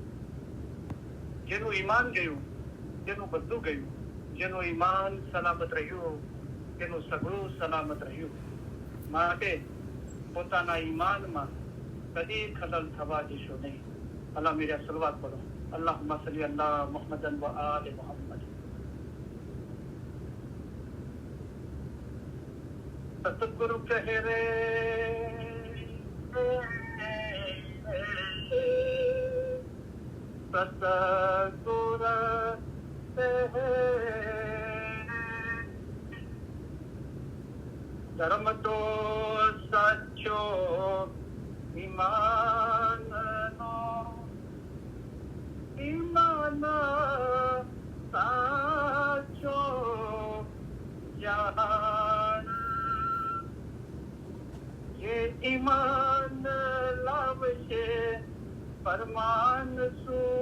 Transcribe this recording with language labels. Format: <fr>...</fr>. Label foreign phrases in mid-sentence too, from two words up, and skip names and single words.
<gu>જેનું ઈમાન ગયું તેનું બધું ગયું. જેનું ઈમાન સલામત રહ્યું તેનું સગળું સલામત રહ્યું. માટે પોતાના ઈમાનમાં કદી ખલલ થવા દેશો નહીં. અલ્લાહ મેરા સલવાત પઢો.</gu> <ar>اللهم صل على محمد وآل محمد.</ar> <gu>સતગુરુ કહ રે સતગુર ધર્મ તો સાચો ઈમાન નો ઈમાન સાચો જાન યે ઈમાન લાવશે ફરમાન સૂ</gu>